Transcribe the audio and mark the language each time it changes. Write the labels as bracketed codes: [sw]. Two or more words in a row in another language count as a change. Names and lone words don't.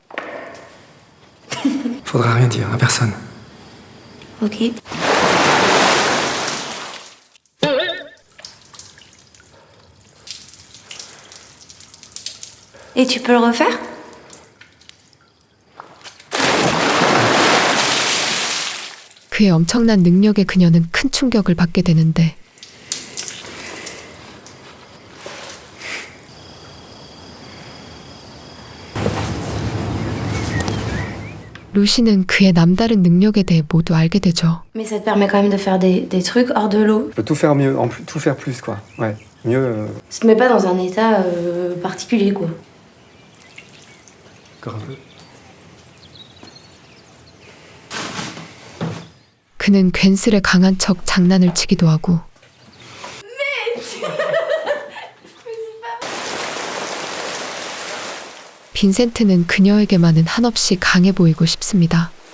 [fr] Faudra rien dire à personne. Ok. Et tu peux le refaire? [ko] 그의 엄청난 능력에 그녀는 큰 충격을 받게 되는데 루시는 그의 남다른 능력에 대해 모두 알게 되죠. [fr] Mais ça te permet quand même de faire des trucs hors de l'eau. Je peux tout faire mieux, tout faire plus, quoi. Ouais, mieux. Ça te met pas dans un état particulier, quoi. Grave. [ko] 그는 괜스레 강한 척 장난을 치기도 하고 빈센트는 그녀에게만은 한없이 강해 보이고 싶습니다.